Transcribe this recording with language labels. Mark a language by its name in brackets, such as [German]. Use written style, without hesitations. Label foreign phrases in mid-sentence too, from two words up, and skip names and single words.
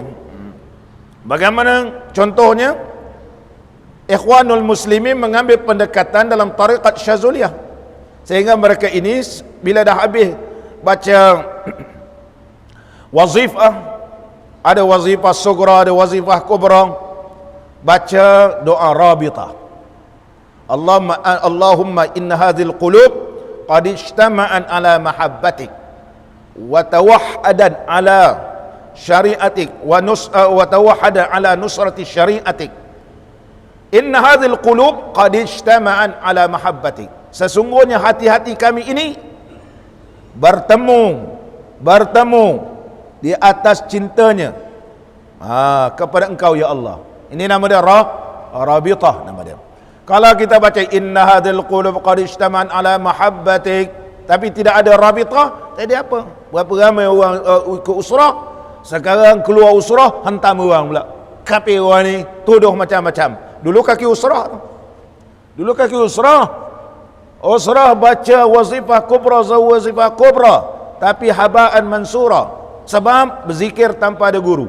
[Malay] Bagaimana contohnya Ikhwanul Muslimin mengambil pendekatan dalam tariqat Syazuliyah, sehingga mereka ini bila dah habis baca wazifah, ada wazifah sugra, ada wazifah kubra, baca doa rabitah. [Arabic] اللهم إن هذه القلوب قد اجتمعت على محبتك وتوحدت على شريعتك وتوحدت على نصرة شريعتك. إن هذه القلوب قد اجتمعت على محبتك. [Malay] Sesungguhnya hati-hati kami ini bertemu di atas cintanya kepada engkau ya Allah. Ini nama dia rabitah nama dia. Kalau kita baca [Arabic] إن هذه القلوب قد اجتمعت على محبتك, [Malay] tapi tidak ada rabitah, tak ada apa. Berapa ramai orang ikut usrah, sekarang keluar usrah hentam orang pula. Kafir orang ni, tuduh macam-macam. Dulu kaki usrah, usrah baca wazifah kubra, tapi [Arabic] هباء منثورا, [Malay] sebab berzikir tanpa ada guru.